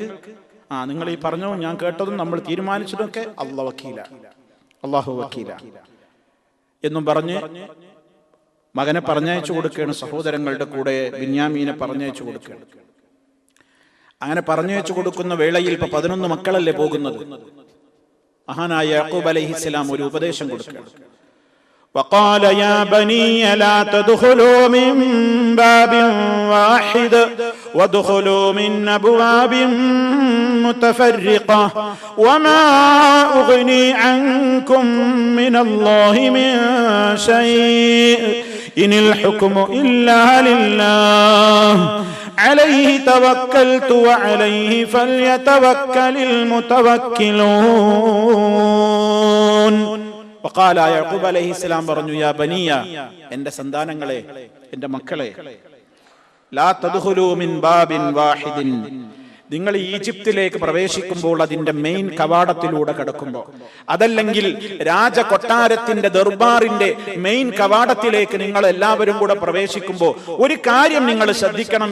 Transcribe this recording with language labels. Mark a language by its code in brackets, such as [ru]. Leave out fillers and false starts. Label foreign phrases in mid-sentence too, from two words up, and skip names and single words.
[ml] നിങ്ങൾ ഈ പറഞ്ഞതും ഞാൻ കേട്ടതും നമ്മൾ തീരുമാനിച്ചതൊക്കെ [ar] الله وكيلا، الله وكيلا [ml] എന്നും പറഞ്ഞ് മകനെ പറഞ്ഞയച്ചു കൊടുക്കുകയാണ്. സഹോദരങ്ങളുടെ കൂടെ ബിന്യാമീനെ പറഞ്ഞയച്ചു കൊടുക്കുകയാണ്. അങ്ങനെ പറഞ്ഞയച്ചു കൊടുക്കുന്ന വേളയിൽ ഇപ്പൊ 11 മക്കളല്ലേ പോകുന്നത്. മഹാനായ യാക്കൂബ് അലൈഹിസ്സലാം ഒരു ഉപദേശം കൊടുക്കുകയാണ്. [ar] وقال يا بني لا تدخلوا من باب واحد وادخلوا من أبواب متفرقة وما أغني عنكم من الله من شيء إن الحكم إلا لله عليه توكلت وعليه فليتوكل المتوكلون. وقال يعقوب عليه السلام [ml] പറഞ്ഞു, [ar] يا بني, [ml] എന്റെ സന്താനങ്ങളെ, എന്റെ മക്കളെ, [ar] لا تدخلوا من باب واحد, [ml] നിങ്ങൾ ഈജിപ്തിലേക്ക് പ്രവേശിക്കുമ്പോൾ അതിന്റെ മെയിൻ കവാടത്തിലൂടെ കടക്കുമ്പോൾ, അതല്ലെങ്കിൽ രാജകൊട്ടാരത്തിന്റെ ദർബാറിന്റെ മെയിൻ കവാടത്തിലേക്ക് നിങ്ങൾ എല്ലാവരും കൂടെ പ്രവേശിക്കുമ്പോൾ ഒരു കാര്യം നിങ്ങൾ ശ്രദ്ധിക്കണം.